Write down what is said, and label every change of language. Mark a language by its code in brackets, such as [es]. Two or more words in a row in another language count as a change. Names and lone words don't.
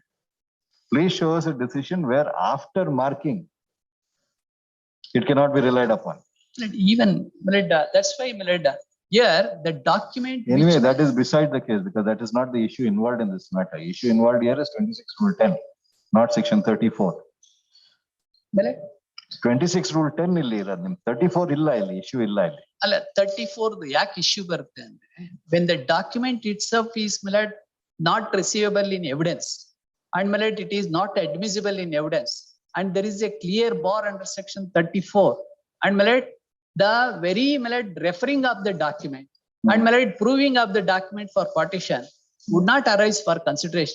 [en] Please show us a decision where after marking it cannot be relied upon. even my lord, that's why, my lord, here the document. Anyway, which, that is beside the case because that is not the issue involved in this matter. Issue involved here is 26 rule 10, not section 34. my lord, [kn] 26 rule 10 ಇಲ್ಲಿ ಇರೋದು, 34 ಇಲ್ಲ ಇಲ್ಲಿ, issue ಇಲ್ಲ ಇಲ್ಲಿ. ಅಲ್ಲ 34 ಯಾಕೆ ಇಶ್ಯೂ ಬರುತ್ತೆ ಅಂದ್ರೆ [en] when the document itself is, my lord, not receivable in evidence and, my lord, it is not admissible in evidence and there is a clear bar under section 34 and, my lord, the very, my lord, referring of the document and, my lord, proving of the document for partition would not arise for consideration.